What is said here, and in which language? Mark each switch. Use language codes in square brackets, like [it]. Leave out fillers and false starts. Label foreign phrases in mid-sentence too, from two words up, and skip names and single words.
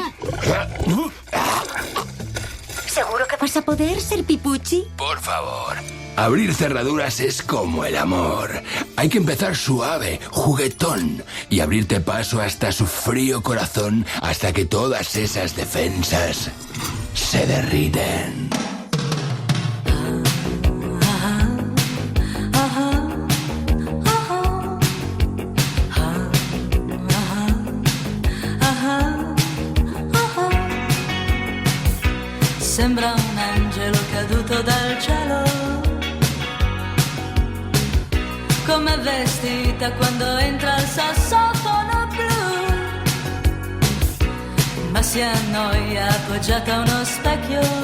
[es] ¿Seguro que vas a poder ser Pipucci? Por favor. Abrir cerraduras es como el amor. Hay que empezar suave, juguetón, y abrirte paso hasta su frío corazón hasta que todas esas defensas se derriten. [it] Sembra un angelo caduto dal cielo, come vestita quando entra il sassofono blu, ma si annoia appoggiata a uno specchio,